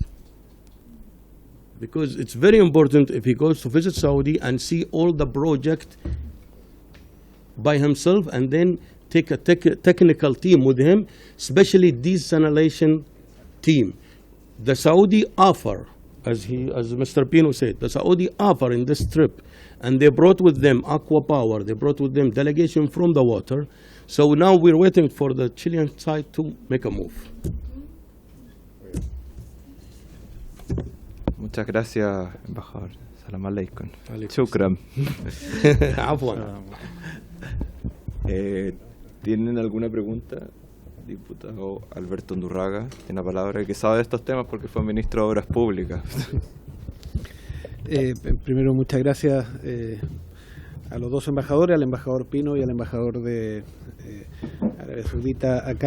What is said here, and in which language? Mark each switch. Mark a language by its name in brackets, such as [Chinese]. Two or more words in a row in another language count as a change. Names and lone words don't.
[English] Because it's very important if he goes to visit Saudi and see all the project by himself and then take a technical team with him, especially desalination team. The Saudi offer, as Mr. Pino said, the Saudi offer in this trip, and they brought with them Aqua Power, they brought with them delegation from the water. So now we're waiting for the Chilean side to make a move. [Spanish] Muchas gracias, embajador. [Arabic] سلام عليكم. Alaikum. Shukran. Afwan. [Spanish] ¿Tienen alguna pregunta? Diputado Alberto Undurraga tiene la palabra, que sabe de estos temas porque fue ministro de Obras Públicas. Primero, muchas gracias a los dos embajadores, al embajador Pino y al embajador de Arabia Saudita acá.